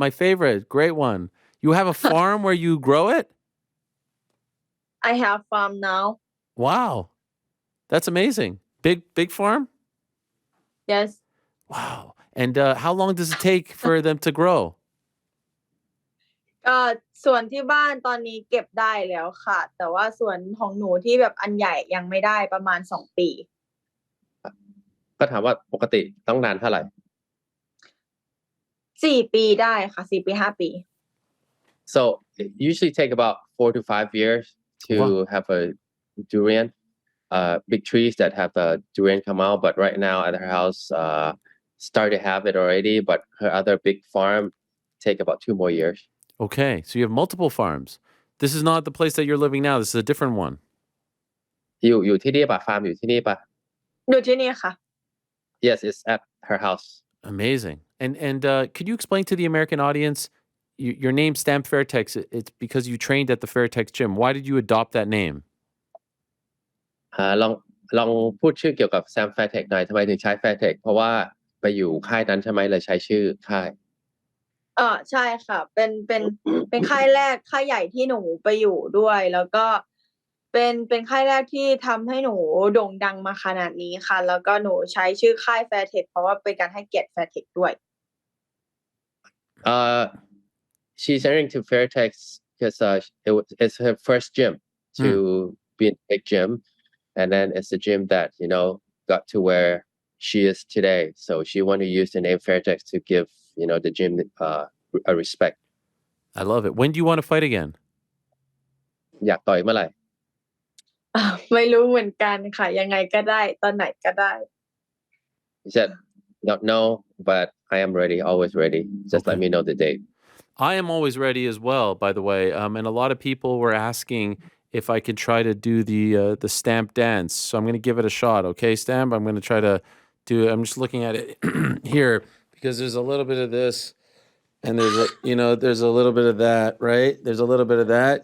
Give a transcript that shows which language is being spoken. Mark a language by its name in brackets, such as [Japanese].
[English] my favorite. Great one. You have a farm where you grow it? I have farm now. Wow. That's amazing. Big farm? Yes. Wow. And how long does it take for them to grow? [Thai] ส่วนที่บ้านตอนนี้เก็บได้แล้วค่ะ แต่ว่าส่วนของหนูที่แบบอันใหญ่ยังไม่ได้ประมาณ2 ปี ก็ถามว่าปกติต้องนานเท่าไหร่ 4 ปีได้ค่ะ4 ปี 5 ปี [English] So it usually take about 4 to 5 years to Wow. have a durian, big trees that have the durian come out. But right now at her house, start to have it already. But her other big farm take about 2 more years. Okay. So you have multiple farms. This is not the place that you're living now. This is a different one. [Thai] อยู่ที่นี่ป่ะฟาร์มอยู่ที่นี่ป่ะ อยู่ที่นี่ค่ะ [English] Yes, it's at her house. Amazing. And could you explain to the American audience your name Stamp Fairtex? It's because you trained at the Fairtex gym. Why did you adopt that name? [Thai] ลองพูดชื่อเกี่ยวกับ Sam Fairtex หน่อยทำไมถึงใช้ Fairtex เพราะว่าไปอยู่ค่ายนั้นใช่ไหมเลยใช้ชื่อค่าย ใช่ค่ะ เป็นค่ายแรกค่ายใหญ่ที่หนูไปอยู่ด้วย แล้วก็เป็นค่ายแรกที่ทำให้หนูโด่งดังมาขนาดนี้ค่ะ แล้วก็หนูใช้ชื่อค่าย Fairtex เพราะว่าเป็นการให้เกียรติ Fairtex ด้วย [English] She's entering to Fairtex because it's her first gym to be in a big gym, and then it's a gym that got to where she is today. So she want to use the name Fairtex to give the gym a respect. I love it. When do you want to fight again? [Thai] อยากต่อยเมื่อไหร่ ไม่รู้เหมือนกันค่ะ ยังไงก็ได้ตอนไหนก็ได้ [English] He said, "Don't know, but I am ready. Always ready. Just let Okay. me know the date." I am always ready as well, by the way. And a lot of people were asking if I could try to do the stamp dance. So I'm going to give it a shot. Okay, Stamp? I'm going to try to do it. I'm just looking at it here because there's a little bit of this and there's a little bit of that, right? There's a little bit of that.